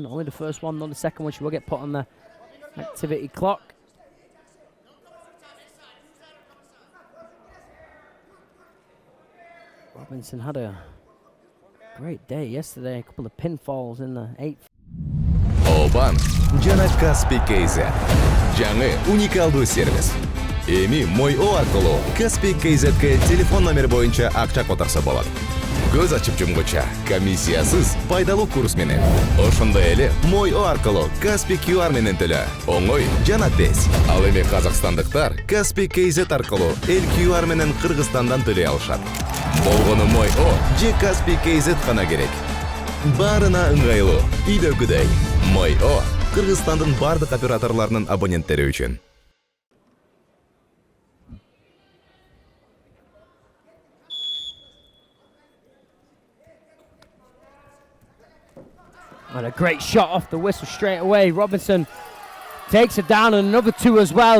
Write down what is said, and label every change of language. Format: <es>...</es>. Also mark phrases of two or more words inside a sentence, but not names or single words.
<en>Only the first one, not the second one. She will get put on the activity clock. Robinson had a great day yesterday. A couple of pinfalls in the 8th.</en> <ky>Обан жана Каспий КЗ. Жаңы уникалдуу сервис. Эми мой О аркылуу Каспий КЗ-ке телефон номер боюнча акча которсо болот. Көз ачып жумгуча комиссиясыз пайдалуу курс менен. Ошондой эле мой О аркылуу Каспий QR менен төлө. Оңой жана тез. Ал эми казакстандыктар Каспий КЗ аркылуу эл QR менен Кыргызстандан төлөй алышат. Болгону мой О же Каспий КЗ гана керек. Барына ыңгайлуу, үйдөгүдөй. Мой О Кыргызстандын бардык операторлорунун абоненттери үчүн.</ky> <en>And a great shot off the whistle straight away. Robinson takes it down, and another two as well.</en>